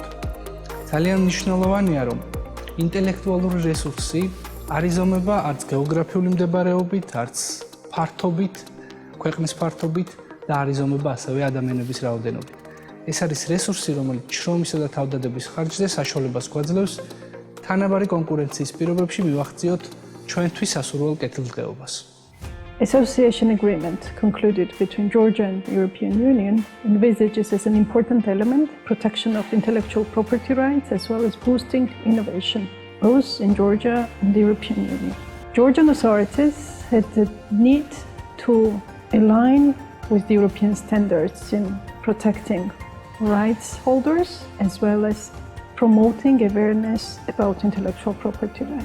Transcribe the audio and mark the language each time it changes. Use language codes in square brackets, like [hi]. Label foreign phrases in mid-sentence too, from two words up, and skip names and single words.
[ka] ძალიან მნიშვნელოვანია, რომ ინტელექტუალური რესურსი არ იზომება არც გეოგრაფიული მდებარეობით, არც ფართობით, ქვეყნის ფართობით და არ იზომება ასევე ადამიანების რაოდენობით. ეს არის რესურსი, რომელიც შრომისა და თავდადების ხარჯზე საშუალებას გვაძლევს თანაბარი კონკურენციის პირობებში მივახციოთ ჩვენთვის სასურველ კეთილდღეობას. [en] Association agreement concluded between Georgia and the European Union envisages as an important element protection of intellectual property rights as well as boosting innovation, both in Georgia and the European Union. Georgian authorities had the need to align with the European standards in protecting rights holders as well as promoting awareness about intellectual property rights.